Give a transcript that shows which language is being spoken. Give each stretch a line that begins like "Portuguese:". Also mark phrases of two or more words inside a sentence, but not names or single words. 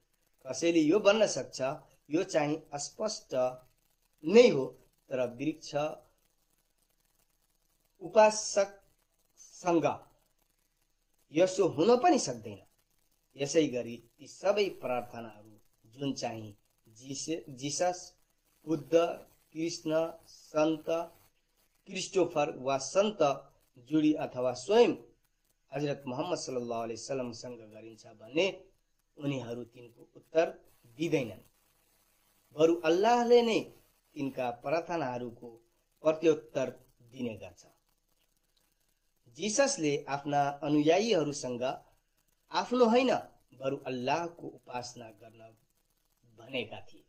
Nepali: कसैले यो भन्न सक्छ यो चाहिँ अस्पष्ट नै हो, तर वृक्ष उपासकसँग यसो हुन पनि सक्दैन। यसै गरी ती सबै प्रार्थनाहरू जुन चाहिँ जीसस, बुद्ध, कृष्ण, सन्त क्रिस्टोफर वा सन्त जुडी अथवा स्वयं हजरत मोहम्मद
Arabic: صلى الله عليه وسلم
Nepali: सँग गरिन्छ भने उनीहरू तिनको उत्तर दिँदैनन्, बरु अल्लाहले नै तिनका प्रार्थनाहरूको प्रत्युत्तर दिने गर्छ। जीससले आफ्ना अनुयायीहरूसँग आफ्नो होइन बरु अल्लाहको उपासना गर्न भनेका थिए।